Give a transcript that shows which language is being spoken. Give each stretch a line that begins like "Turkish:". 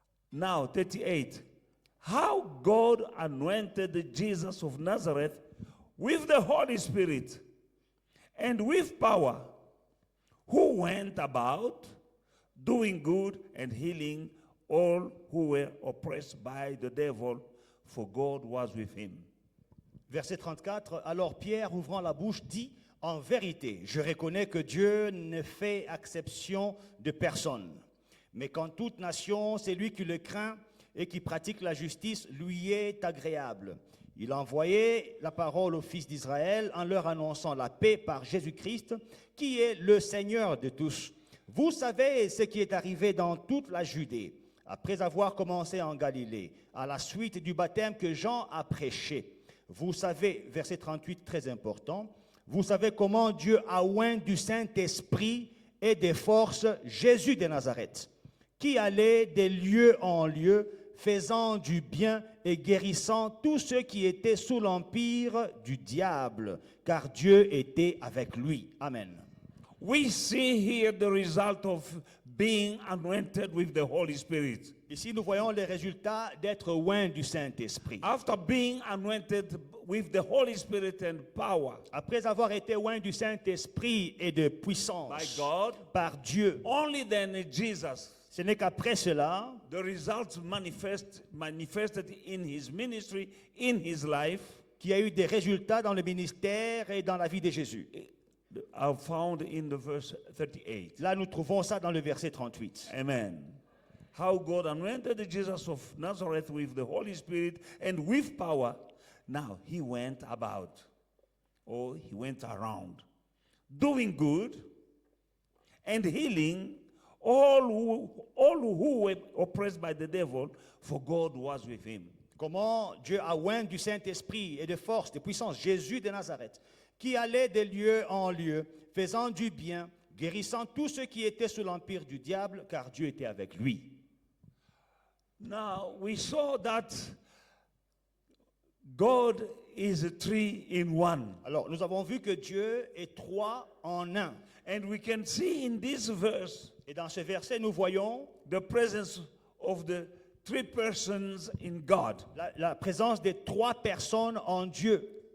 English: Now, 38. How God anointed Jesus of Nazareth with the Holy Spirit and with power, who went about doing good and healing all who were oppressed by the devil, for God was with him.
French: Verset 34, alors Pierre, ouvrant la bouche, dit, en vérité, je reconnais que Dieu ne fait exception de personne, mais qu'en toute nation, c'est lui qui le craint et qui pratique la justice lui est agréable. Il a envoyé la parole aux fils d'Israël en leur annonçant la paix par Jésus-Christ, qui est le Seigneur de tous. Vous savez ce qui est arrivé dans toute la Judée, après avoir commencé en Galilée, à la suite du baptême que Jean a prêché. Vous savez, verset 38, très important, vous savez comment Dieu a oint du Saint-Esprit et des forces Jésus de Nazareth, qui allait de lieu en lieu, faisant du bien et guérissant tous ceux qui étaient sous l'empire du diable, car Dieu était avec lui.
English: Amen. We see here the result of being anointed with the Holy Spirit.
French: Ici, nous voyons les résultats d'être oint du Saint-Esprit.
English: After being anointed with the Holy Spirit and power
French: Après avoir été oint du Saint-Esprit et de
English: by
French: puissance
English: God,
French: par Dieu,
English: only then Jesus,
French: ce n'est qu'après cela,
English: the results manifested in his ministry, in his life,
French: qu'il y a eu des résultats dans le ministère et dans la vie de Jésus.
English: are found in the verse 38.
French: Là, nous trouvons ça dans le verset 38.
English: Amen. How God anointed Jesus of Nazareth with the Holy Spirit and with power. Now he went about, or he went around, doing good and healing all who were oppressed by the devil, for God was with him.
French: Comment Dieu a oint du Saint-Esprit et de force, de puissance, Jésus de Nazareth, qui allait de lieu en lieu, faisant du bien, guérissant tous ceux qui étaient sous l'empire du diable, car Dieu était avec lui.
English: Now we saw that God is a three in one.
French: Alors, nous avons vu que Dieu est trois en un.
English: And we can see in this verse
French: Et dans ce verset, nous voyons
English: the presence of the three persons in God.
French: la présence des trois personnes en Dieu.